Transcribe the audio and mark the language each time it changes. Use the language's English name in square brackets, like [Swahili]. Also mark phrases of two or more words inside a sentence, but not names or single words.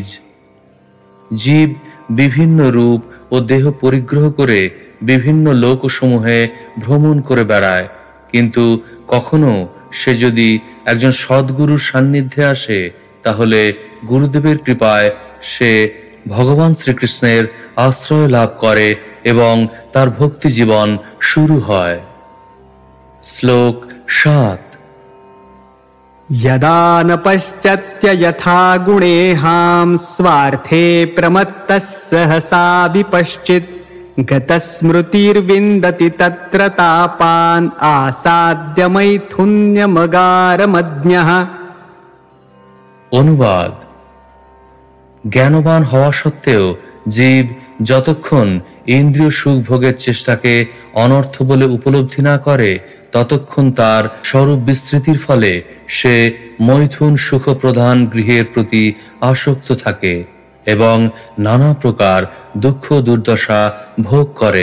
[Bangla] জীব বিভিন্ন রূপ ও দেহ পরিগ্রহ করে বিভিন্ন লোকসমূহে ভ্রমণ করে বেড়ায়, কিন্তু কখনো সে যদি একজন সদ্গুরুর সান্নিধ্যে আসে তাহলে গুরুদেবের কৃপায় সে ভগবান শ্রীকৃষ্ণের আশ্রয় লাভ করে এবং তার ভক্তি জীবন শুরু হয়। শ্লোক 7। [Sanskrit] यदा न पश्चात्य यथा गुणेहां स्वार्थे प्रमत्तः सहसा विपश्चित् गतस्मृतिर्विन्दति तत्र तापान् आसाद्य मैथुन्यमगारमज्ञः। [Bangla] অনুবাদ: জ্ঞানবান হওয়া সত্ত্বেও জীব যতক্ষণ ইন্দ্রিয় সুখ ভোগের চেষ্টাকে অনর্থ বলে উপলব্ধি না করে ততক্ষণ তার স্বরূপ বিস্মৃতির ফলে সে মৈথুন সুখ প্রধান গৃহের প্রতি আসক্ত থাকে এবং নানা প্রকার দুঃখ দুর্দশা ভোগ করে।